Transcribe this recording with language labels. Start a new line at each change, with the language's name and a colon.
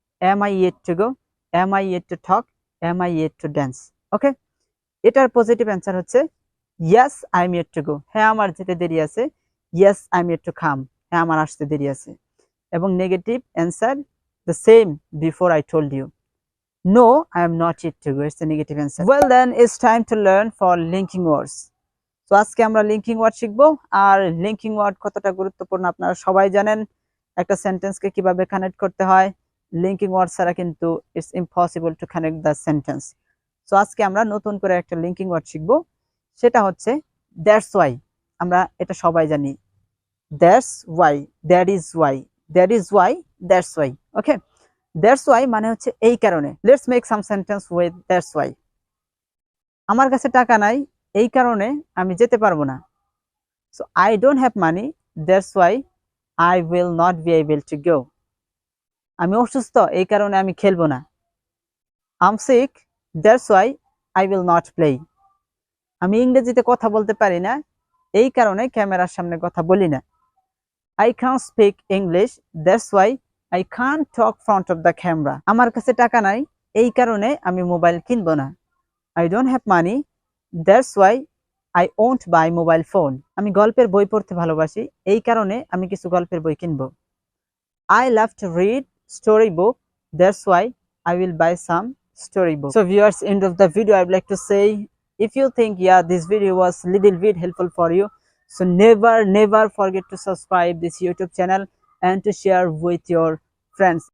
English: Am I yet to go, am I yet to talk, am I yet to dance.
Bangla: ওকে, এটার positive answer হচ্ছে
English: yes I am yet to go,
Bangla: হ্যাঁ আমার যেতে দেরি আছে।
English: yes I am yet to come,
Bangla: হ্যাঁ আমার আসতে দেরি আছে। এবং negative answer
English: The same before I told you. No, I am not yet to go. It's the negative answer. Well then, it's time to learn for linking words. So
Bangla: আজকে আমরা linking word শিখবো। আর linking word কতটা গুরুত্বপূর্ণ আপনারা সবাই জানেন। একটা সেন্টেন্সকে কিভাবে কানেক্ট করতে হয়, লিঙ্কিং ওয়ার্ড ছাড়া কিন্তু
English: It's impossible to connect the sentence.
Bangla: So আজকে আমরা নতুন করে একটা লিঙ্কিং ওয়ার্ড শিখবো, সেটা হচ্ছে দ্যাটস ওয়াই। আমরা এটা সবাই জানি,
English: That's why, that is why, that is why, that's why.
Bangla: Okay, that's why মানে হচ্ছে এই কারণে।
English: Let's make some sentence with that's why.
Bangla: আমার কাছে টাকা নাই, এই কারণে আমি যেতে পারবো না।
English: So I don't have money, that's why I will not be able to go.
Bangla: আমি অসুস্থ, এই কারণে আমি খেলবো না।
English: I'm sick, that's why I will not play.
Bangla: আমি ইংরেজিতে কথা বলতে পারি না, এই কারণে ক্যামেরার সামনে কথা বলি না।
English: I can't speak English, that's why I can't talk front of the camera.
Bangla: আমার কাছে টাকা নাই, এই কারণে আমি মোবাইল কিনবো না।
English: I don't have money, that's why I won't buy mobile phone.
Bangla: আমি গল্পের বই পড়তে ভালোবাসি, এই কারণে আমি কিছু গল্পের বই কিনবো।
English: I love to read story book, that's why I will buy some story book. So viewers, end of the video I would like to say, if you think this video was little bit helpful for you, so never forget to subscribe this YouTube channel and to share with your friends.